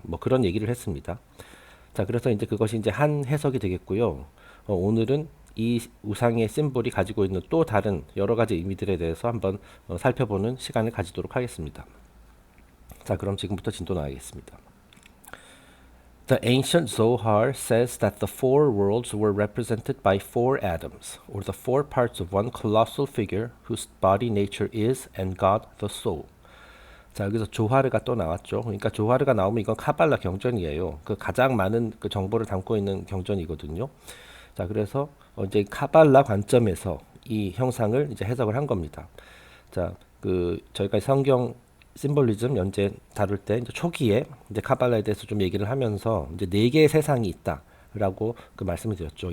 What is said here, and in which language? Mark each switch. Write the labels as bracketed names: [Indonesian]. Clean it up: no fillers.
[Korean] 뭐 그런 얘기를 했습니다. 자, 그래서 이제 그것이 이제 한 해석이 되겠고요. 오늘은 이 우상의 심볼이 가지고 있는 또 다른 여러 가지 의미들에 대해서 한번 살펴보는 시간을 가지도록 하겠습니다. 자, 그럼 지금부터 진도 나가겠습니다. [English] The ancient Zohar says that the four worlds were represented by four atoms, or the four parts of one colossal figure whose body nature is and God the soul. [Korean] 자, 여기서 조하르가 또 나왔죠. 그러니까 조하르가 나오면 이건 카발라 경전이에요. 그 가장 많은 그 정보를 담고 있는 경전이거든요. 자, 그래서 이제 카발라 관점에서 이 형상을 이제 해석을 한 겁니다. 자, 그 저희가 성경 심볼리즘 연재 다룰 때 이제 초기에 이제 카발라에 대해서 좀 얘기를 하면서 이제 네 개의 세상이 있다라고 그 말씀을 드렸죠.